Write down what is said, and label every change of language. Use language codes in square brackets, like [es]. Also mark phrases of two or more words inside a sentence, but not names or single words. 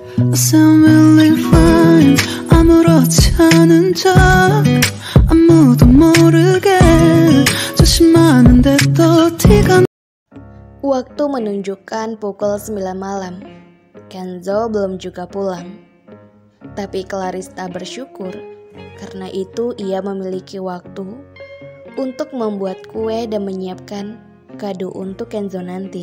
[en] I sound really fine. [ko] 아무렇지 않은 척 아무도 모르게 조심하는데 또 티가. [id] Waktu menunjukkan pukul 9 malam. Kenzo belum juga pulang. Tapi Clarista bersyukur karena itu ia memiliki waktu untuk membuat kue dan menyiapkan kado untuk Kenzo nanti.